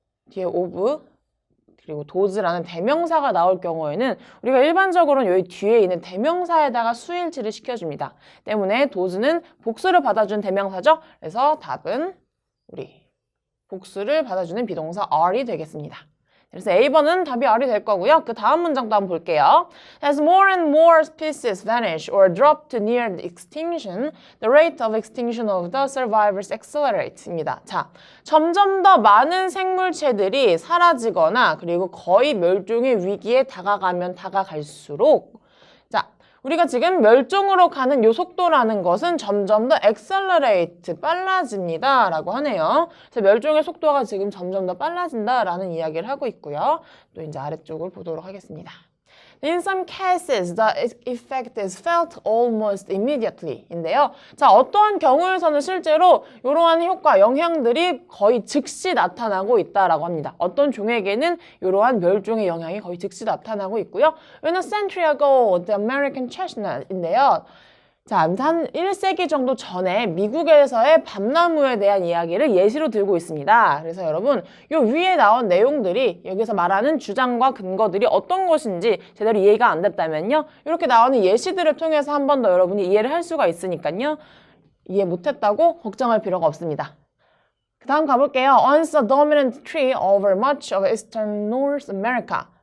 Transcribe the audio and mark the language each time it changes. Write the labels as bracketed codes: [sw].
[ko] 뒤에 of, 그리고 those라는 대명사가 나올 경우에는 우리가 일반적으로는 여기 뒤에 있는 대명사에다가 수일치를 시켜줍니다. 때문에 those는 복수를 받아준 대명사죠. 그래서 답은 우리 복수를 받아주는 비동사 are이 되겠습니다. 그래서 A번은 답이 R이 될 거고요. 그 다음 문장도 한번 볼게요. [en] As more and more species vanish or drop to near extinction, the rate of extinction of the survivors accelerate [ko] 입니다. 자, 점점 더 많은 생물체들이 사라지거나 그리고 거의 멸종의 위기에 다가가면 다가갈수록 우리가 지금 멸종으로 가는 요 속도라는 것은 점점 더 accelerate, 빨라집니다. 라고 하네요. 그래서 멸종의 속도가 지금 점점 더 빨라진다 라는 이야기를 하고 있고요. 또 이제 아래쪽을 보도록 하겠습니다. [en] In some cases, the effect is felt almost immediately [ko] 인데요. 자, 어떠한 경우에서는 실제로 이러한 효과, 영향들이 거의 즉시 나타나고 있다라고 합니다. 어떤 종에게는 이러한 멸종의 영향이 거의 즉시 나타나고 있고요. [en] In a century ago, the American chestnut [ko] 인데요. 자, 한 1세기 정도 전에 미국에서의 밤나무에 대한 이야기를 예시로 들고 있습니다. 그래서 여러분, 요 위에 나온 내용들이 여기서 말하는 주장과 근거들이 어떤 것인지 제대로 이해가 안 됐다면요. 이렇게 나오는 예시들을 통해서 한 번 더 여러분이 이해를 할 수가 있으니까요. 이해 못했다고 걱정할 필요가 없습니다. 그 다음 가볼게요. [en] Once a dominant tree over much of eastern North America.